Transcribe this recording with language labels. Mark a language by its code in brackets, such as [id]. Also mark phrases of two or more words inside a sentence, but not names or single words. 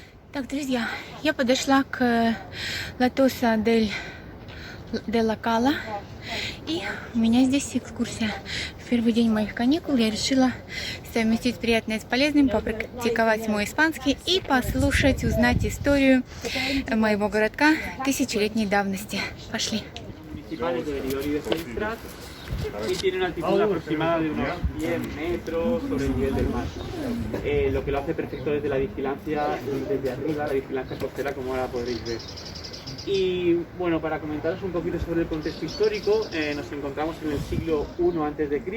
[ru] Так, друзья, я подошла к Латоса де ла Кала, и у меня здесь экскурсия. В первый день моих каникул я решила совместить приятное с полезным, попрактиковать мой испанский и послушать, узнать историю моего городка тысячелетней давности. Пошли. [es] Y tiene una altitud aproximada de unos 100 metros sobre el nivel del mar, lo que lo hace perfecto desde la vigilancia, desde arriba, la vigilancia costera, como ahora podréis ver. Y bueno, para comentaros un poquito sobre el contexto histórico, nos encontramos en el siglo I a.C.